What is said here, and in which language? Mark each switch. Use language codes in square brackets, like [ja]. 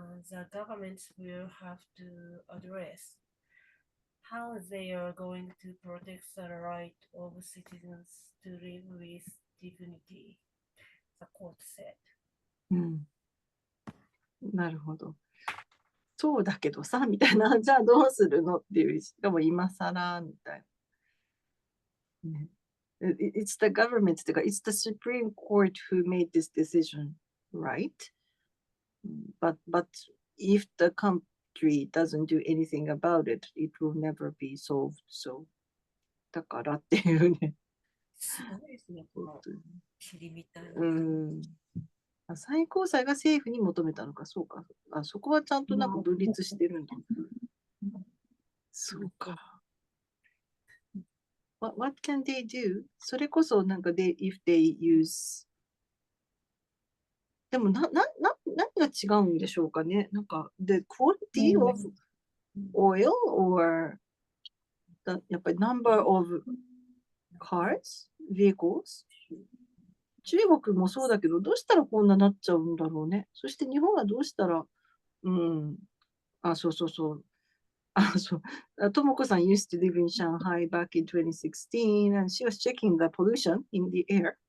[en] The governments will have to address how they are going to protect the right of citizens to live with dignity, the court said. [ja] なるほど。そうだけどさ、みたいな、じゃあどうするのっていう、しかも今更みたいな。ね、 [en] It's the government, it's the Supreme Court who made this decision, right? But if the country doesn't do anything about it, it will never be solved. [ja] So だからっていうね。すごいですね、この霧みたいな。最高裁が政府に求めたのか、そうか。そこはちゃんとなんか分立してるんだ。そうか。 [en] What can they do? [ja] それこそなんか [en] if they use [ja] でも何が違うんでしょうかね。なんか [en] the quality of oil or [ja] やっぱり [en] number of cars, vehicles? [ja] 中国もそうだけど、どうしたらこんななっちゃうんだろうね。そして日本はどうしたら、そう。 [en] ともこさん used to live in Shanghai back in 2016 and she was checking the pollution in the air.